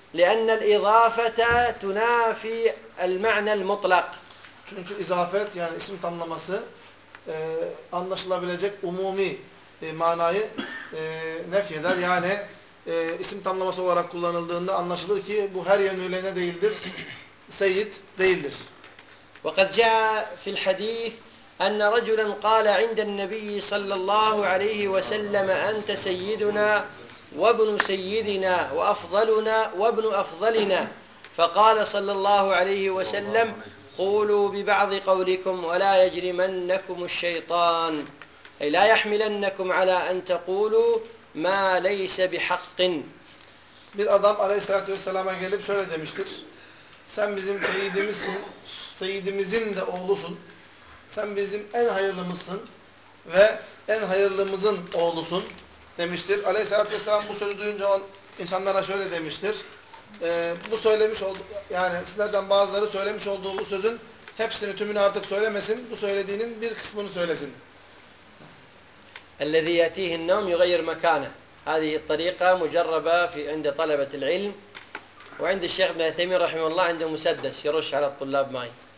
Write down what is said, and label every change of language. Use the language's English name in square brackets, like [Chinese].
[Arabic] لِأَنَّ الْاِضَافَةَ تُنَافِي الْمَعْنَى الْمُطْلَقِ [Turkish] Çünkü izafet, yani isim tamlaması anlaşılabilecek umumi manayı nefyeder. Yani isim tamlaması olarak kullanıldığında anlaşılır ki bu her yönüyle ne değildir? Seyyid değildir. [Arabic] وَقَدْ جَاءَ فِي الْحَد۪يثِ اَنَّ رَجُلًا قَالَ عِنْدَ النَّبِيِّ صَلَّى اللّٰهُ عَلَيْهِ وَسَلَّمَ اَنْتَ سَيِّدُنَا وَابْنُ سَيِّدِنَا وَأَفْضَلُنَا وَابْنُ أَفْضَلِنَا فَقَالَ صَلَّى اللّٰهُ عَلَيْهِ وَسَلَّمْ قولوا ببعض قولكم ولا يجرمنكم الشيطان اي لا يحملنكم على ان تقولوا ما ليس بحق. [Turkish] Bir adam Aleyhisselatü Vesselam'a gelip şöyle demiştir. Sen bizim seyyidimizsin, seyyidimizin de oğlusun. Sen bizim en hayırlımızsın ve en hayırlımızın oğlusun demiştir. Aleyhisselatü Vesselam bu sözü duyunca insanlara şöyle demiştir. Bu söylemiş oldu, yani sizlerden bazıları söylemiş olduğu bu sözün hepsini, tümünü artık söylemesin. Bu söylediğinin bir kısmını söylesin. [Arabic] الذي يأتيه النوم يغير مكانه. هذه الطريقة مجربة في عند طلبة العلم وعند الشيخ ابن عثيمين رحمه الله عنده مسدس يرش على الطلاب ماء.